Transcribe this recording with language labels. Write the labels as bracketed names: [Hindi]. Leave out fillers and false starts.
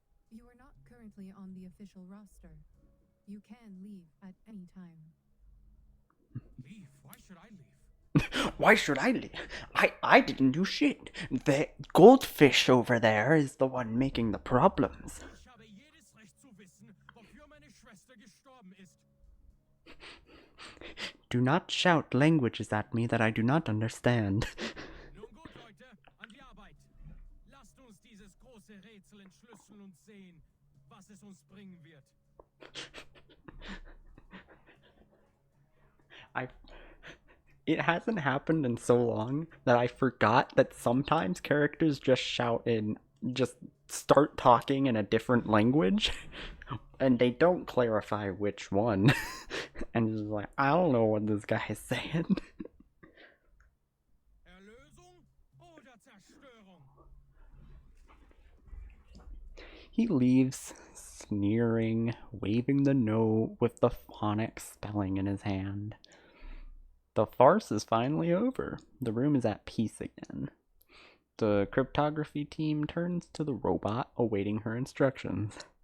[English] You are not currently on the official roster. You can leave at any time. Leave? Why should I leave? Why should I leave? I didn't do shit. The goldfish over there is the one making the problems. [German] Ich habe jedes Recht zu wissen, wofür meine Schwester gestorben ist. [English] Do not shout languages at me that I do not understand. [German] Nun gut, Leute, an die Arbeit. Lasst uns dieses große Rätsel entschlüsseln und sehen, was es uns bringen wird. [English] It hasn't happened in so long that I forgot that sometimes characters just just start talking in a different language, and they don't clarify which one. And it's like, I don't know what this guy is saying. [German] Erlösung oder Zerstörung? [English] He leaves, sneering, waving the note with the phonic spelling in his hand. The farce is finally over. The room is at peace again. The cryptography team turns to the robot, awaiting her instructions.